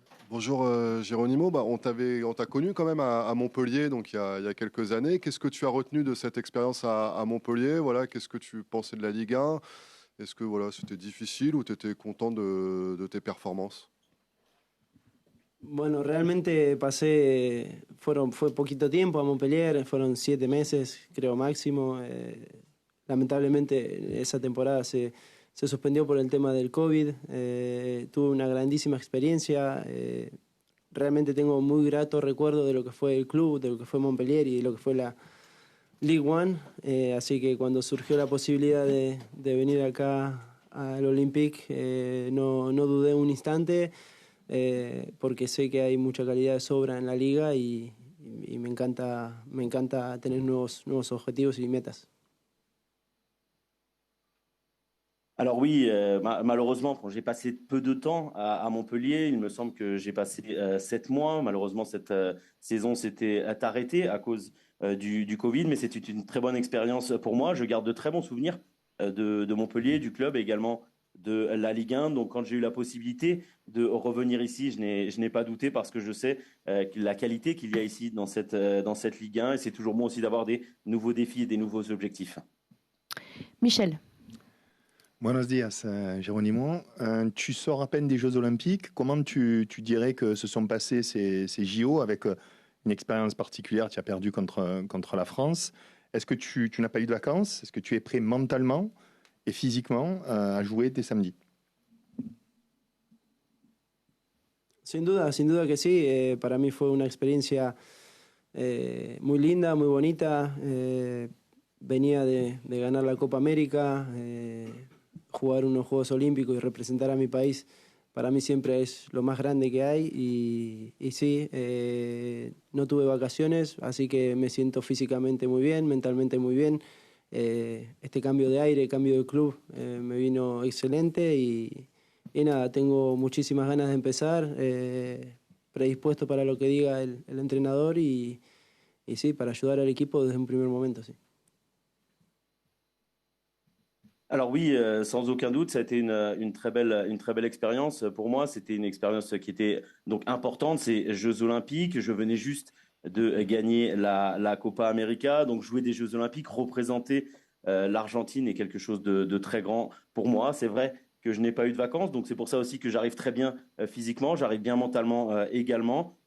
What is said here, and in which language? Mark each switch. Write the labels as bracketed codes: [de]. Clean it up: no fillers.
[fr] Bonjour Géronimo, on t'a connu quand même à Montpellier donc il y a quelques années. Qu'est-ce que tu as retenu de cette expérience à Montpellier? Voilà, qu'est-ce que tu pensais de la Ligue 1? Est-ce que voilà, c'était difficile ou tu étais content de tes performances? [es] Bueno, realmente fue poquito tiempo a Montpellier, fueron 7 meses, creo máximo. Lamentablemente esa temporada se suspendió por el tema del COVID. Tuve una grandísima experiencia. Realmente tengo muy grato recuerdo de lo que fue el club, de lo que fue Montpellier y de lo que fue la League One. Así que cuando surgió la posibilidad de venir acá al Olympique, no dudé un instante, porque sé que hay mucha calidad de sobra en la liga y me encanta tener nuevos objetivos y metas. [fr] Alors oui, malheureusement, j'ai passé peu de temps à Montpellier. Il me semble que j'ai passé 7 mois. Malheureusement, cette saison s'était arrêtée à cause du Covid, mais c'était une très bonne expérience pour moi. Je garde de très bons souvenirs de Montpellier, du club et également de la Ligue 1. Donc quand j'ai eu la possibilité de revenir ici, je n'ai pas douté parce que je sais la qualité qu'il y a ici dans cette Ligue 1 et c'est toujours bon aussi d'avoir des nouveaux défis et des nouveaux objectifs. Michel. [es] Buenos días, Geronimo. [fr] Tu sors à peine des Jeux Olympiques. Comment tu dirais que se sont passés ces JO avec une expérience particulière? Tu as perdu contre la France. Est-ce que tu n'as pas eu de vacances? Est-ce que tu es prêt mentalement et physiquement à jouer dès samedi? [es] Sin duda que sí. Para mí fue una experiencia muy linda, muy bonita. Venía de ganar la Copa América, jugar unos Juegos Olímpicos y representar a mi país. Para mí siempre es lo más grande que hay y sí, no tuve vacaciones, así que me siento físicamente muy bien, mentalmente muy bien. Este cambio de aire, cambio de club me vino excelente y nada, tengo muchísimas ganas de empezar, predispuesto para lo que diga el entrenador y sí, para ayudar al equipo desde un primer momento, sí. [fr] Alors oui, sans aucun doute, ça a été une très belle expérience pour moi. C'était une expérience qui était donc importante. Ces Jeux Olympiques, je venais juste de gagner la Copa América, donc jouer des Jeux Olympiques, représenter l'Argentine est quelque chose de très grand pour moi. C'est vrai que je n'ai pas eu de vacances, donc c'est pour ça aussi que j'arrive très bien physiquement, j'arrive bien mentalement également.